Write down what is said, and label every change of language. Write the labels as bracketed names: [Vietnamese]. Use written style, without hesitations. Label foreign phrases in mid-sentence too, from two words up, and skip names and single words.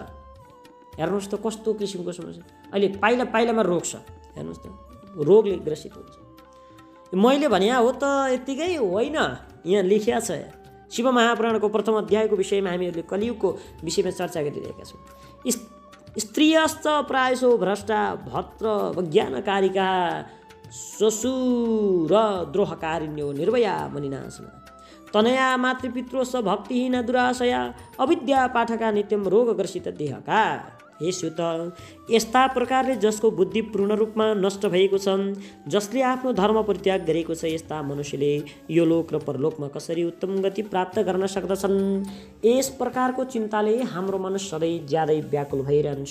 [Nepali] हेर्नुहोस् त कस्तो किसिमको समस्या। अहिले पाइलामा रोग छ, हेर्नुहोस् त, रोगले ग्रसित हुन्छ। मैले भने हो त यत्तिकै होइन, यहाँ लेखिया छ। शिव महापुराणको प्रथम अध्यायको विषयमा हामीहरूले कलियुगको विषयमा चर्चा गरिरहेका छौँ। [Sanskrit] स्त्रियश्च प्रायशो भ्रष्टा भत्र वज्ञानकारिका श्वशुर द्रोहकारिण्यो निर्भया मनिनाशना तनया मातृपित्रो स भक्तिहीन दुराशया अविद्या पाठका नित्यम रोगग्रसित देहका। हे सुत, [Nepali] यस्ता प्रकारले जसको बुद्धि पूर्ण रूपमा नष्ट भएको छ, जसले आफ्नो धर्म परित्याग गरेको छ, यस्ता मनुष्यले यो लोक र परलोकमा कसरी उत्तम गति प्राप्त गर्न सक्दछन्? यस प्रकारको चिन्ताले हाम्रो मन सधैँ ज्यादै व्याकुल भइरहन्छ।